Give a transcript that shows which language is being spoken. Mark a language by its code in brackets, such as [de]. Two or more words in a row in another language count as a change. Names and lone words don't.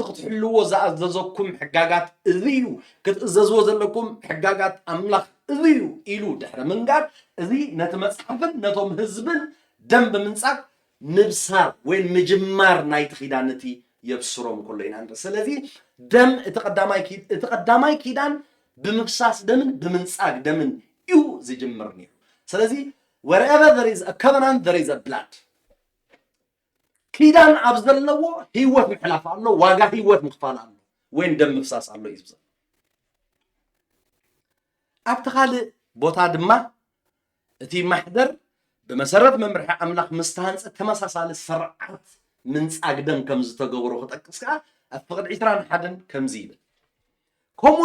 [ti] ክትሕልዎ ዝኣዘዘኩም ሕጋጋት እዚ እዩ ክትእዘዝዎ ዘለኩም ሕጋጋት ኣምላኽ እዚ እዩ ኢሉ ድሕሪ ምንጋር እዚ ነቲ መጽሓፍን ነቶም ህዝብን ደም ብምንጻቅ ምብሳር ወይ ምጅማር ናይቲ ኺዳን እቲ የብስሮም ከሎ ኢና ንርኢ ስለዚ ደም እቲ ቀዳማይ ኪዳን ብምፍሳስ ደምን ብምንጻግ ደምን እዩ ዝጅምር ነይሩ ስለዚ [en] wherever there is a covenant there is a blood [ti] ኪዳን ኣብ ዘለዎ ህይወት ምሕላፍ ኣሎ ዋጋ ህይወት ምኽፋል ኣሎ ወይ ደም ምፍሳስ ኣሎ እዩ ዝብዛ ኣብ ተኻልእ ቦታ ድማ እቲ ማሕደር ብመሰረት መምርሒ ኣምላኽ ምስተሃንፀ ተመሳሳሊ ስርዓት ምንጻግ ደም ከም ዝተገብሮ ክጠቅስ ከዓ ኣብ ፍቅዲ 21 ከምዚ ይብል ከምኡ